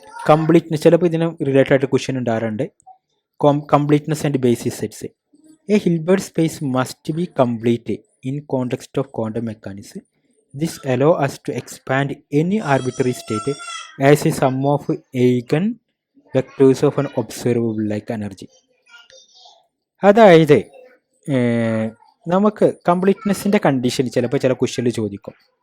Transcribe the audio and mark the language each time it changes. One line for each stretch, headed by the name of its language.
Malayalam: Completeness ചിലപ്പോൾ ഇതിന് related ആയിട്ട് ക്വസ്റ്റ്യൻ ഉണ്ടാകാറുണ്ട്.
English: Completeness and basis sets. A Hilbert space must be complete in context of quantum mechanics. This allows us to expand any arbitrary state as a sum of eigen vectors of an observable like energy.
Malayalam: അതായത് നമുക്ക് കംപ്ലീറ്റ്നെസ്സിൻ്റെ condition ചിലപ്പോൾ ചില ക്വസ്റ്റ്യനിൽ ചോദിക്കും.